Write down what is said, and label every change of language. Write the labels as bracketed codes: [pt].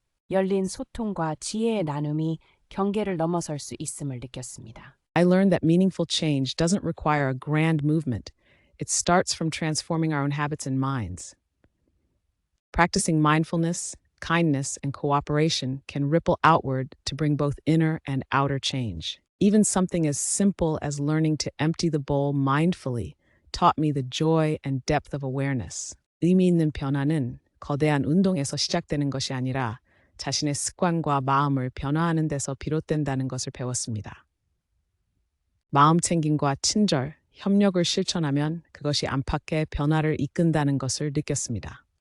[ko] 열린 소통과 지혜의 나눔이 경계를 넘어설 수 있음을 느꼈습니다. [en] I learned that meaningful change doesn't require a grand movement. It starts from transforming our own habits and minds. Practicing mindfulness, kindness, and cooperation can ripple outward to bring both inner and outer change. Even something as simple as learning to empty the bowl mindfully taught me the joy and depth of awareness. [ko] 의미 있는 변화는 거대한 운동에서 시작되는 것이 아니라 자신의 습관과 마음을 변화하는 데서 비롯된다는 것을 배웠습니다. 마음 챙김과 친절, 협력을 실천하면 그것이 안팎의 변화를 이끈다는 것을 느꼈습니다.